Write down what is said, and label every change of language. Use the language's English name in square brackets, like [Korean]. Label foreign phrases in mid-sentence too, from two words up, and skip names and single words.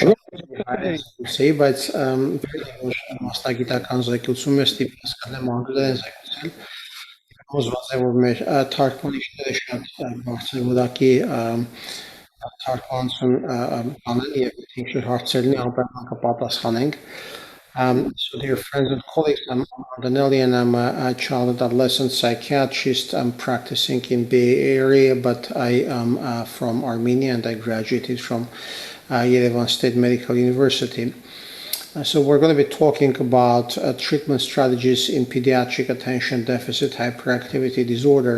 [Armenian] շատ բայց մասնագիտական զեկուցում է ստիպված կանեմ անգլերեն զեկուցել հոզված է որ մեր թարգմանիչները շատ բարձր որակի թարգմանություն անեն եւ ինչ-որ հարցերին անպայման կպատասխանենք. [English] So dear friends and colleagues, I'm Danieli and I'm a child and adolescent psychiatrist. I'm practicing in Bay Area, but I am from Armenia and I graduated from Yerevan State Medical University. So we're going to be talking about treatment strategies in pediatric attention deficit hyperactivity disorder.